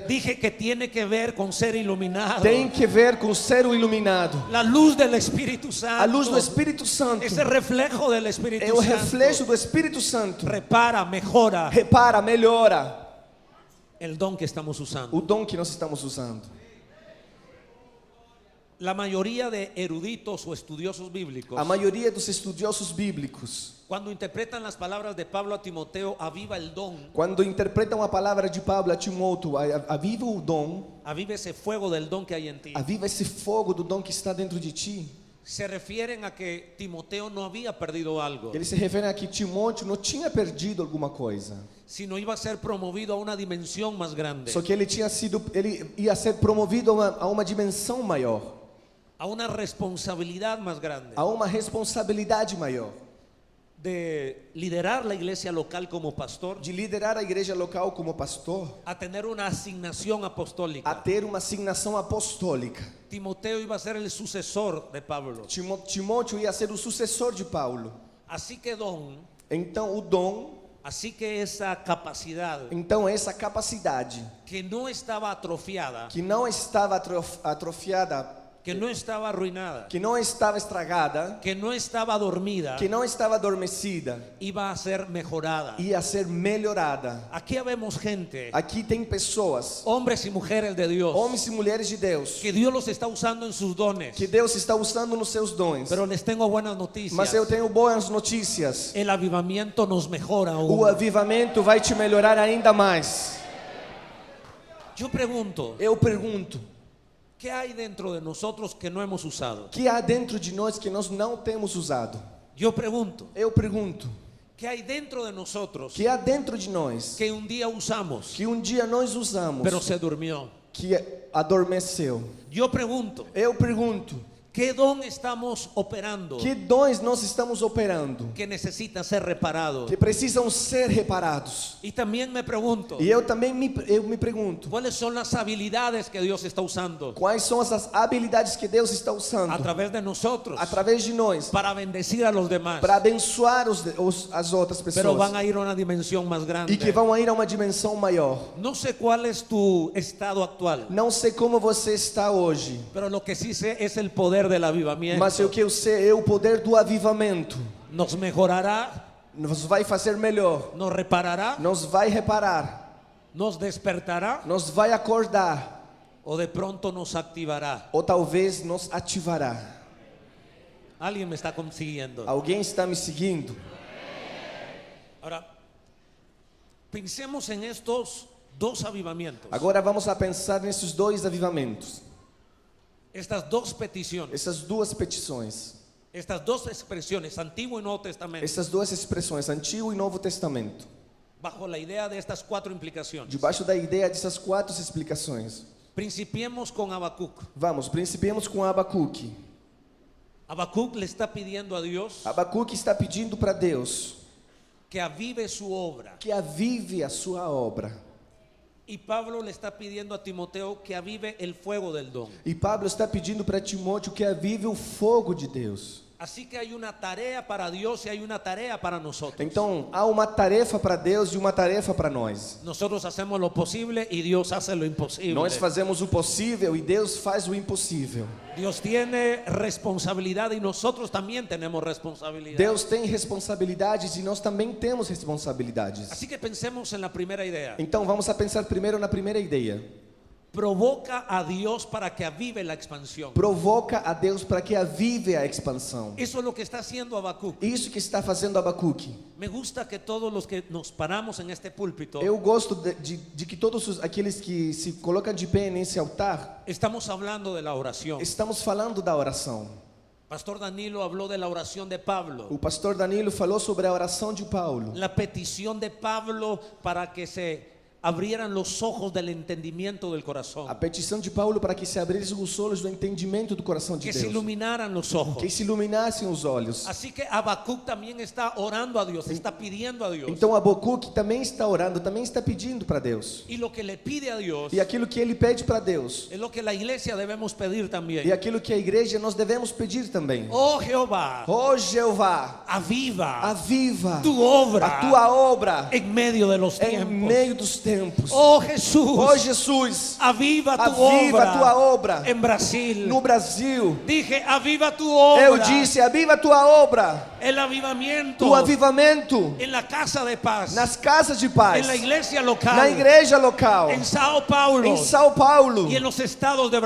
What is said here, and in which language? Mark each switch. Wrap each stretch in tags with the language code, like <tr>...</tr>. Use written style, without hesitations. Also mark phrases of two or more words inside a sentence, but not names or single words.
<es>Dije que tiene que ver con ser iluminado.</es> <pt>tem que ver com ser o iluminado.</pt> <es>La luz del Espíritu Santo.</es> <pt>A luz do Espírito Santo</pt> <es>Ese reflejo del Espíritu</es> <pt>é o</pt> <es>Santo.</es> <pt>reflexo do Espírito Santo.</pt> <es>Repara, mejora</es> <pt>Repara, melhora</pt> <es>el don que estamos usando.</es> <pt>o dom que nós estamos usando.</pt> <es>La mayoría de eruditos o estudiosos bíblicos,</es> <pt>A maioria dos estudiosos bíblicos,</pt> <es>cuando interpretan las palabras de Pablo a Timoteo, aviva el don,</es> <pt>quando interpretam a palavra de Pablo a Timóteo, aviva o dom,</pt> <es>aviva ese fuego del don que hay en ti,</es> <pt>aviva esse fogo do dom que está dentro de ti.</pt> <es>se refieren a que Timoteo no había perdido algo,</es> <pt>Ele se refere a que Timóteo não tinha perdido alguma coisa,</pt> <es>sino iba a ser promovido a una dimensión más grande,</es> <pt>só que ele ia ser promovido a uma dimensão maior,</pt> <es>a una responsabilidad más grande,</es> <pt>a uma responsabilidade maior,</pt> <es>de liderar la iglesia local como pastor,</es> <pt>de liderar a igreja local como pastor,</pt> <es>a tener una asignación</es> <pt>a</pt> <es>apostólica.</es> <pt>ter uma asignação apostólica.</pt> <es>Timoteo iba a ser el sucesor de Pablo.</es> <pt>Timóteo ia ser o sucessor de Paulo.</pt> <es>Así que don,</es> <pt>Então o dom,</pt> <es>así que esa capacidad</es> <pt>então essa capacidade</pt> <es>que no estaba atrofiada,</es> <pt>que não estava atrofiada,</pt> <es>que no estaba arruinada,</es> <pt>que não estava estragada,</pt> <es>que no estaba dormida,</es> <pt>que não estava adormecida,</pt> <es>iba a ser mejorada.</es> <pt>ia ser melhorada.</pt> <es>Aquí vemos gente,</es> <pt>Aqui tem pessoas,</pt> <es>hombres y mujeres de Dios,</es> <pt>homens e mulheres de Deus,</pt> <es>que Dios los está usando en sus dones.</es> <pt>que Deus está usando nos seus dons.</pt> <es>Pero les tengo buenas</es> <pt>Mas</pt> <es>noticias.</es> <pt>eu tenho boas notícias.</pt> <es>El avivamiento nos mejora</es> <pt>O</pt> <es>aún.</es> <pt>avivamento vai te melhorar ainda mais.</pt> <es>Yo pregunto,</es> <pt>Eu pergunto,</pt> <es>¿qué hay dentro de nosotros que no hemos usado?</es> <pt>o que há dentro de nós que nós não temos usado?</pt> <es>Yo pregunto,</es> <pt>Eu pergunto,</pt> <es>¿qué hay dentro de nosotros</es> <pt>o que há dentro de nós</pt> <es>que un día usamos,</es> <pt>que dia nós usamos,</pt> <es>pero se durmió?</es> <pt>que adormeceu?</pt> <es>Yo pregunto,</es> <pt>Eu pergunto,</pt> <es>¿Qué don estamos operando</es> <pt>Que dons nós estamos operando</pt> <es>que necesita ser reparado?</es> <pt>que precisam ser reparados?</pt> <es>Y también me pregunto,</es> <pt>E eu também me pergunto,</pt> <es>¿cuáles son las habilidades que Dios está usando</es> <pt>quais são essas habilidades que Deus está usando</pt> <es>a través de nosotros</es> <pt>através de nós</pt> <es>para bendecir a los demás?</es> <pt>para abençoar as outras</pt> <es>Pero van</es> <pt>pessoas</pt> <es>a ir a una dimensión más grande.</es> <pt>e que vão ir a uma dimensão maior.</pt> <es>No sé cuál es tu estado actual,</es> <pt>Não sei como você está hoje,</pt> <es>pero lo que sí sé es el poder del avivamiento.</es> <pt>mas o que eu sei é o poder do avivamento.</pt> <es>Nos mejorará,</es> <pt>Nos vai fazer melhor,</pt> <es>nos reparará,</es> <pt>nos vai reparar,</pt> <es>nos despertará</es> <pt>nos vai acordar</pt> <es>o de pronto nos activará.</es> <pt>ou talvez nos ativará.</pt> <es>Alguien me está consiguiendo.</es> <pt>Alguém está me seguindo?</pt> <es>Ahora, pensemos en estos dos avivamientos,</es> <pt>Agora vamos a pensar nesses dois avivamentos,</pt> <es>estas dos peticiones,</es> <pt>essas duas petições,</pt> <es>estas dos expresiones, Antiguo y Nuevo Testamento,</es> <pt>essas duas expressões, Antigo e Novo Testamento,</pt> <es>bajo la idea de estas cuatro implicaciones.</es> <pt>debaixo da ideia dessas quatro explicações.</pt> <es>Principiemos con Habacuc.</es> <pt>Vamos, principiemos com Abacuque.</pt> <es>Habacuc le está pidiendo a Dios</es> <pt>Abacuque está pedindo para Deus</pt> <es>que avive su obra.</es> <pt>que avive a sua obra.</pt> <es>Y Pablo le está pidiendo a Timoteo que avive el fuego del don.</es> <pt>E Pablo está pedindo para Timóteo que avive o fogo de Deus.</pt> <es>Así que hay una tarea para Dios y hay una tarea para nosotros.</es> <pt>Então, há uma tarefa para Deus e uma tarefa para nós.</pt> <es>Nosotros hacemos lo posible y Dios hace lo imposible.</es> <pt>Nós fazemos o possível e Deus faz o impossível.</pt> <es>Dios tiene responsabilidad y nosotros también tenemos responsabilidad.</es> <pt>Deus tem responsabilidades e nós também temos responsabilidades.</pt> <es>Así que pensemos en la primera idea.</es> <pt>Então, vamos a pensar primeiro na primeira ideia.</pt> <es>Provoca a Dios para que avive la expansión.</es> <pt>Provoca a Deus para que avive a expansão.</pt> <es>Eso es lo que está haciendo Habacuc.</es> <pt>Isso que está fazendo Abacuque.</pt> <es>Me gusta que todos los que nos paramos en este púlpito</es> <pt>Eu gosto de que todos aqueles que se colocam de pé nesse altar,</pt> <es>estamos hablando de la oración.</es> <pt>estamos falando da oração.</pt> <es>Pastor Danilo habló de la oración de Pablo.</es> <pt>O pastor Danilo falou sobre a oração de Paulo.</pt> <es>La petición de Pablo para que se abrieran los ojos del entendimiento del corazón,</es> <pt>A petição de Paulo para que se abrissem os olhos do entendimento do coração de</pt> <es>que se</es> <pt>Deus.</pt> <es>iluminaran los ojos.</es> <pt>Que se iluminassem os olhos.</pt> <es>Así que Habacuc también está orando a Dios, está pidiendo a Dios.</es> <pt>Então Abacuque também está orando, também está pedindo para Deus.</pt> <es>Y lo que le pide a Dios</es> <pt>E aquilo que ele pede para Deus,</pt> <es>es lo que la iglesia debemos pedir</es> <pt>e</pt> <es>también.</es> <pt>aquilo que a igreja nós devemos pedir também.</pt> <es>Oh Jehová,</es> <pt>Ó Jeová,</pt> <es>aviva</es> <pt>aviva</pt> <es>tu obra</es> <pt>a tua obra</pt> <es>en medio de los</es> <pt>em</pt> <es>tiempos.</es> <pt>meio dos tempos.</pt> <es>Oh Jesús,</es> <pt>Ó Jesus,</pt> <es>aviva tu</es> <pt>aviva a tua</pt> <es>obra</es> <pt>obra</pt> <es>en Brasil.</es> <pt>no Brasil.</pt> <es>Dije, aviva tu obra.</es> <pt>Eu disse, aviva a tua obra,</pt> <es>El avivamiento</es> <pt>o avivamento</pt> <es>en la casa de paz,</es> <pt>nas casas de paz,</pt> <es>en la iglesia local,</es> <pt>na igreja local,</pt> <es>en Sao Paulo</es> <pt>em São Paulo</pt> <es>y en los estados de</es> <pt>e</pt>